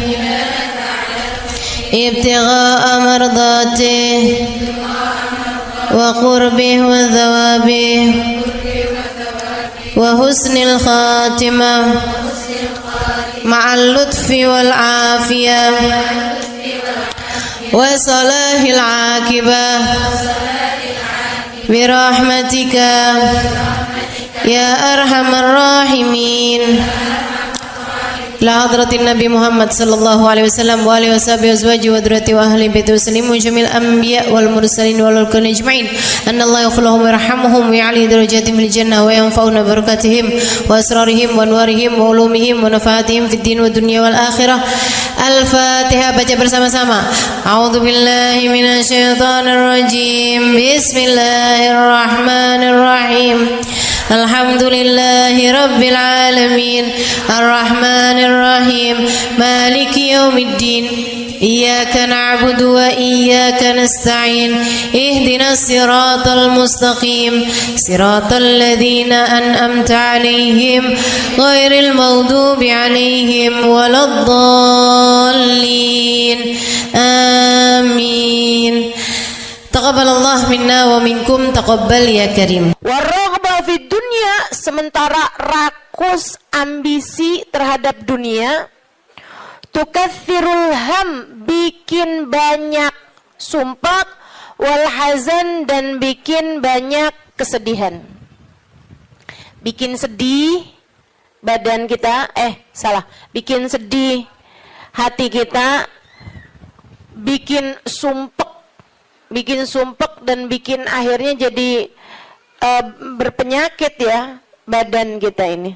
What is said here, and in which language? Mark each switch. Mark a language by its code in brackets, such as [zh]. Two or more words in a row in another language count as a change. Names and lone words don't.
[ar] ابتغاء مرضاته وقربه وثوابه وحسن الخاتمة مع اللطف والعافية وصلاح العاقبة برحمتك يا أرحم الراحمين. لحضرة النبي محمد صلى الله عليه وسلم وآله وصحبه أزواجه وذريته وأهل بيته وسلم جميع الأنبياء والمرسلين والكل أجمعين أن الله يغفرهم ويرحمهم ويعلي درجاتهم في الجنة وينفعنا بركاتهم وأسرارهم وأنوارهم وعلومهم ونفحاتهم في الدين والدنيا والآخرة. [id] Al-Fatihah, baca bersama-sama. [ar] أعوذ بالله من الشيطان الرجيم. بسم الله الرحمن الرحيم الحمد لله رب العالمين الرحمن الرحيم مالك يوم الدين إياك نعبد وإياك نستعين اهدنا الصراط المستقيم صراط الذين أنعمت عليهم غير المغضوب عليهم ولا الضالين. آمين تقبل الله منا ومنكم تقبل يا كريم. والرغبة في الدنيا, [id] sementara rakus ambisi terhadap dunia, [ar] تكثر الهم, [id] bikin banyak sumpah, [ar] والحزن, [id] dan bikin banyak kesedihan. Bikin sedih badan kita, bikin sedih hati kita, bikin sumpek dan bikin akhirnya jadi berpenyakit ya badan kita ini.